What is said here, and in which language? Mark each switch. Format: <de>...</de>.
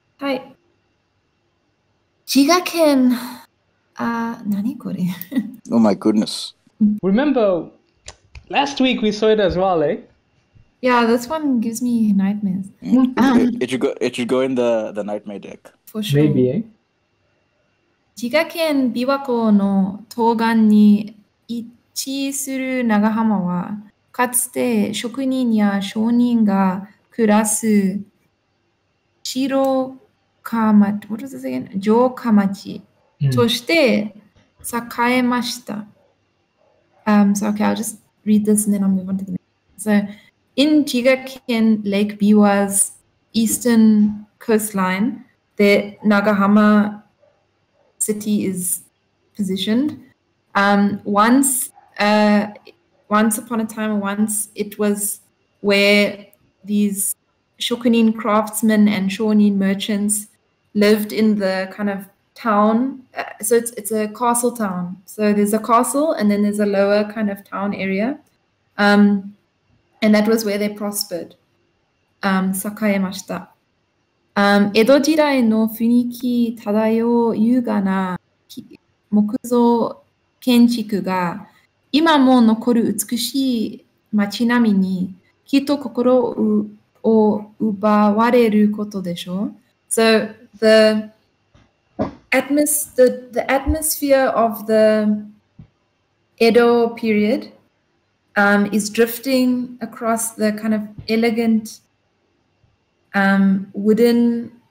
<en>Hi. Jigaken.</en> <ja>Nani kore?</ja> <en>Oh my goodness. Remember, last week we saw it as well, eh? Yeah, this one gives me nightmares. It should go in the nightmare deck. For sure. Maybe, eh?</en> <ja>滋賀県琵琶湖の東岸に位置する長浜は、かつて職人や商人が暮らす城下町、</ja> <en>what was this again?</en> <ja>城下町として栄えました。</ja> <en>So okay, I'll just read this and then I'll move on to the next. So in Jigaken Lake Biwa's eastern coastline, the Nagahama city is positioned. Once upon a time, it was where these shokunin craftsmen and shonin merchants lived in the kind of town. So it's a castle town. So there's a castle and then there's a lower kind of town area. And that was where they prospered.</en> <ja>栄えました。江戸時代の雰囲気漂う優雅な木造建築が今も残る美しい街並みにきっと心を奪われることでしょう。</ja> <en>So the atmosphere of the Edo period is drifting across the kind of elegant wooden</en>